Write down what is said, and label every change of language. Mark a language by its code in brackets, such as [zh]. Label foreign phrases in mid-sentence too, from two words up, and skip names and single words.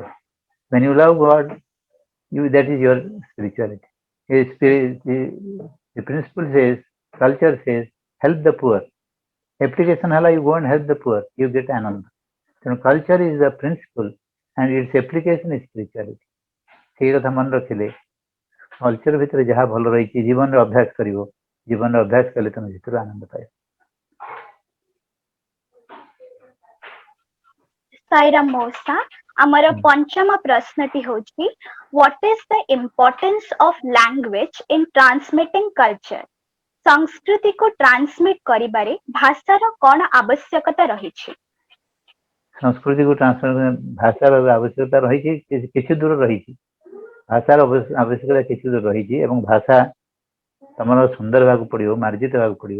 [en] When you love God, that is your spirituality. The principle says, culture says help the poor. Application hala you go and help the poor, you get ananda. So culture is the principle and its application is spirituality. [or] ସେଇ କଥା ମନେ ରଖିଲେ କଲଚର ଭିତରେ ଯାହା ଭଲ ରହିଛି ଜୀବନରେ ଅଭ୍ୟାସ କରିବ, ଜୀବନରେ ଅଭ୍ୟାସ କଲେ ତମେ ଭିତରୁ ଆନନ୍ଦ ପାଇବ। ସାଇରାମ ମଉସା, ଆମର ପଞ୍ଚମ ପ୍ରଶ୍ନଟି ହେଉଛି [en] what is the importance of language in transmitting culture? [or] ସଂସ୍କୃତିକୁ ଟ୍ରାନ୍ସମିଟ କରିବାରେ ଭାଷାର କ'ଣ ଆବଶ୍ୟକତା ରହିଛି? ସଂସ୍କୃତିକୁ ଟ୍ରାନ୍ସଫର ଭାଷାର ଆବଶ୍ୟକତା ରହିଛି, କିଛି ଦୂର ରହିଛି। ଭାଷାର ଆବଶ୍ୟକତା କିଛି ଦୂର ରହିଛି ଏବଂ ଭାଷା ତମର ସୁନ୍ଦର ହେବାକୁ ପଡିବ, ମାର୍ଜିତ ହେବାକୁ ପଡିବ।